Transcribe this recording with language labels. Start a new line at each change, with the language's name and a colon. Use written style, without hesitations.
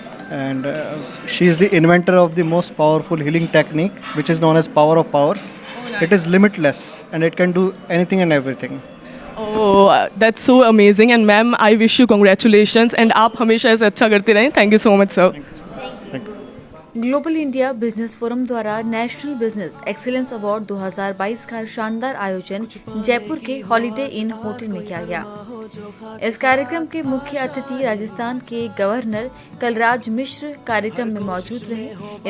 English: And she is the inventor of the most powerful healing technique which is known as power of powers. It is limitless and it can do anything and everything. Oh, that's so amazing and ma'am I wish you congratulations and
Hindi: आप हमेशा ऐसे अच्छा करते रहें।
English: Thank you so much sir.
Hindi: Global India business forum द्वारा national business excellence award 2022 का शानदार आयोजन जयपुर के हॉलिडे इन होटल में किया गया। इस कार्यक्रम के मुख्य अतिथि राजस्थान के गवर्नर कलराज मिश्र कार्यक्रम में मौजूद रहे।